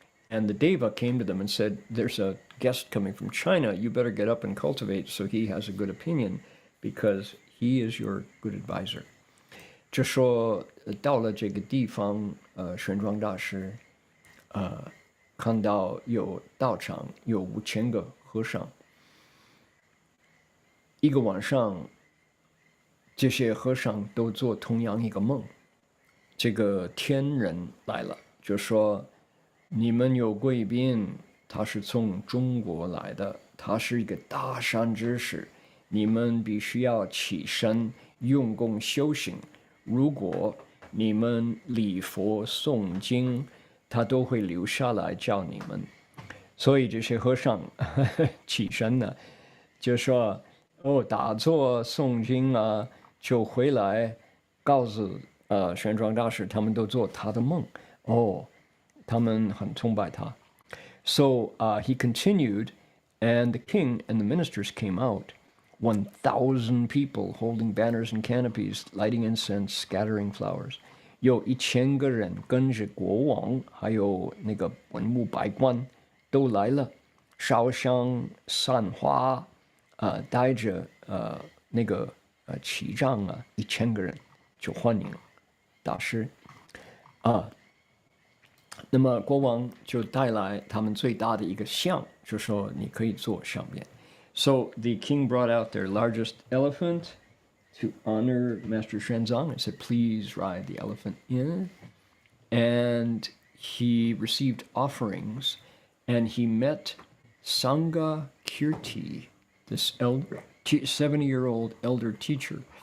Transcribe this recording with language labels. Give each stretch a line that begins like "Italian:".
English: And the Deva came to them and said, there's a guest coming from China, you better get up and cultivate so he has a good opinion because he is your good advisor.
Chinese: 就说到了这个地方，玄奘大师，看到有道场有5000个和尚，一个晚上，这些和尚都做同样一个梦，这个天人来了，就说你们有贵宾，他是从中国来的，他是一个大善知识，你们必须要起身用功修行。如果你们礼佛诵经，他都会留下来教你们。所以这些和尚起身了，就说打坐诵经啊，就回来告诉玄奘大师，他们都做他的梦。他们很崇拜他。
English: So he continued, and the king and the ministers came out. 1,000 people holding banners and canopies, lighting incense, scattering flowers.
Chinese: 有1000个人跟着国王，还有那个文武百官都来了，烧香散花，带着那个旗杖啊，1000个人就欢迎大师那么国王就带来他们最大的一个像，就说你可以坐上面。
English: So the king brought out their largest elephant to honor Master Xuanzang and said, please ride the elephant in. And he received offerings and he met Sangha Kirti, this 70-year-old elder teacher.